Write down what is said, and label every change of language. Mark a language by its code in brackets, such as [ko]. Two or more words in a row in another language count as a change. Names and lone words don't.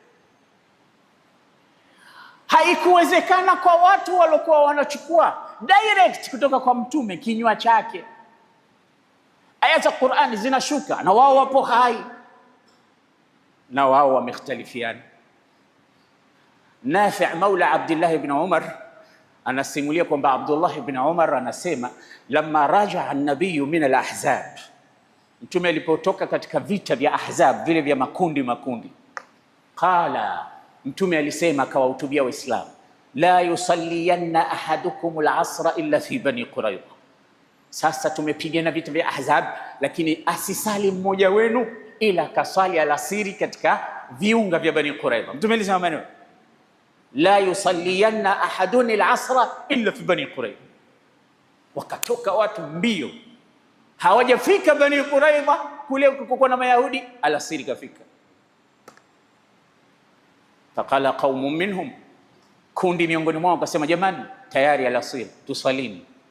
[sw] Haikuwezekana kwa watu waliokuwa wanachukua direct kutoka kwa Mtume kinywa chake, aya za Qur'ani zinashuka na wao wapo hai, na wao wamekhtalifiana. Nafi' maula Abdullah ibn Umar anasimulia kwamba Abdullah ibn Umar anasema, [ar] لما رجع النبي من الأحزاب, [sw] Mtume alipotoka katika vita vya Ahzab, vile vya makundi, qala, Mtume alisema akawahutubia Waislamu, [ar] لا يصلين أحدكم العصر إلا في بني قريظة. [sw] Sasa tumepigana vita vya Ahzab, lakini asisali mmoja wenu ila kasali alasiri katika viunga vya Bani Qurayza. Mtume alisema maneno, [ar] لا يصلين أحد العصر إلا في بني قريظة. [sw] Wakatoka watu mbio, hawajafika Bani Qurayza kule kuko na Mayahudi, alasiri kafika. [ar] فقال قوم منهم, [sw] kundi miongoni mwao akasema, jamani, tayari alasiri, tusalini.